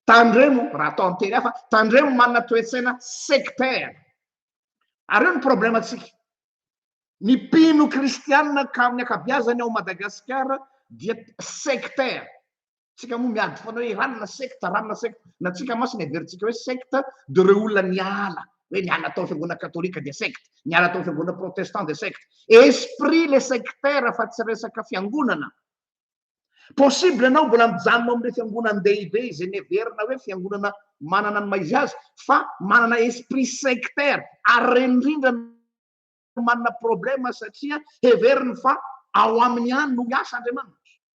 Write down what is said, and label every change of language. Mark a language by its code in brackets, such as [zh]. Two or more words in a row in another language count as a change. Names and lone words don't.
[mg] tandremo raha atao ny teny hafa tandremo manana toetsaina sectaire ary eo ny problema atsika ny mpino kristianina ka amin'ny akabiazany ao Madagasikara dia sectaire tsika moa miady foana hoe ranona secte na tsika masina everitsika hoe secte de reo olona niala hoe niala tao fiangonana katolika de secte niala tao fiangonana protestant de secte esprit le sectaire fa tsy resaka fiangonana possible anao mbola mijanona am'le fiangonana ndehibe zay neverina hoe fiangonana manana ny maizy azy fa manana [fr] esprit sectaire [mg] ary indrindra manana problema satria heveriny fa ao amin'ny any no miasa Andriamanitra